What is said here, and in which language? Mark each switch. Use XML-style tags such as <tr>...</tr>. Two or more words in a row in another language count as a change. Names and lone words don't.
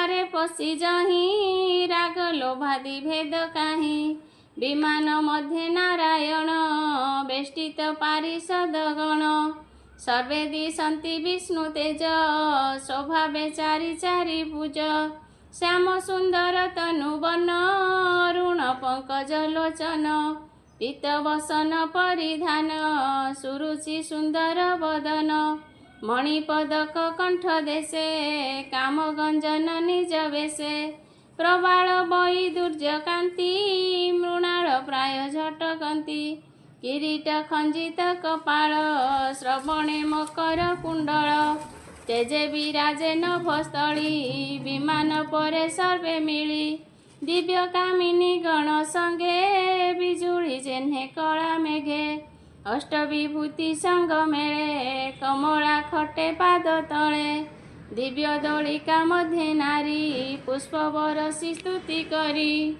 <or>ପଶି ଯହିଁ ରାଗ ଲୋଭାଦି ଭେଦ କାହିଁ ବିମାନ ମଧ୍ୟେ ନାରାୟଣ ବେଷ୍ଟିତ ପାରିଷଦ ଗଣ ସର୍ବେ ଦିଶନ୍ତି ବିଷ୍ଣୁ ତେଜ ସ୍ୱଭାବେ ଚାରି ଚାରି ଭୁଜ ଶ୍ୟାମ ସୁନ୍ଦର ତନୁବନ ଋଣ ପଙ୍କଜ ଲୋଚନ ପୀତବସନ ପରିଧାନ ସୁରୁଚି ସୁନ୍ଦର ବଦନ ମଣିପଦକ କଣ୍ଠ ଦେଶେ କାମ ଗଞ୍ଜନ ନିଜ ବେଶେ ପ୍ରବାଳ ବଇ ଦୁର୍ଜ କାନ୍ତି ମୃଣାଳ ପ୍ରାୟ ଝଟକନ୍ତି କିରୀଟ ଖଞ୍ଜିତ କପାଳ ଶ୍ରବଣେ ମକର କୁଣ୍ଡଳ ତେଜେ ବିରାଜେ ନଭସ୍ଥଳୀ ବିମାନ ପରେ ସର୍ବେ ମିଳି ଦିବ୍ୟ କାମିନୀ ଗଣ ସଙ୍ଗେ ବିଜୁଳି ଯେହ୍ନେ କଲା ମେଘେ ଅଷ୍ଟବିଭୂତି ସଙ୍ଗ ମେଳେ କମଳା ଖଟେ ପାଦ ତଳେ ଦିବ୍ୟ ଦଳିକା ମଧ୍ୟେ ନାରୀ ପୁଷ୍ପ ବରଷି ସ୍ତୁତି କରି</or>